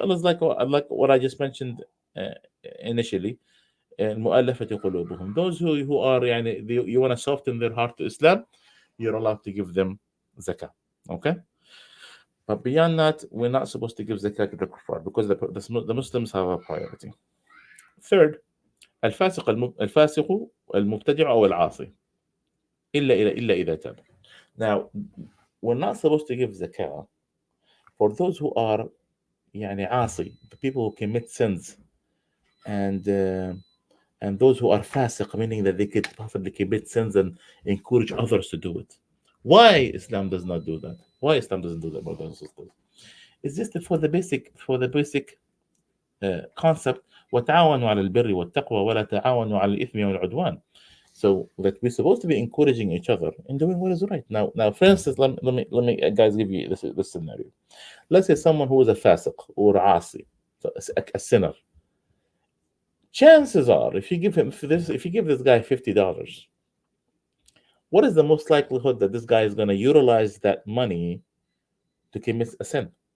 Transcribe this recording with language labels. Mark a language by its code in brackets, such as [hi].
[en] It's like what I just mentioned initially. [ar] مؤلفة قلوبهم. [en] Those who are you want to soften their heart to Islam, you're allowed to give them zakah. Okay, but beyond that, we're not supposed to give zakat to the kuffar because the Muslims have a priority. Third, [ar] الفاسق المبتدع أو العاصي إلا إذا تاب. [en] Now, we're not supposed to give zakah for those who are [ar] يعني عاصي, [en] the people who commit sins, and those who are fasiq, meaning that they could possibly commit sins and encourage others to do it. Why Islam does not do that? Why Islam doesn't do that, brothers and sisters? It's just for the basic concept. [ar] وتعاونوا على البر والتقوى ولا تعاونوا على الإثم والعدوان. [en] So that we're supposed to be encouraging each other in doing what is right. Now, for instance, let me guys give you this scenario. Let's say someone who is a fasiq or asi, so a sinner. Chances are, if you give this guy $50, what is the most likelihood that this guy is going to utilize that money to commit a sin?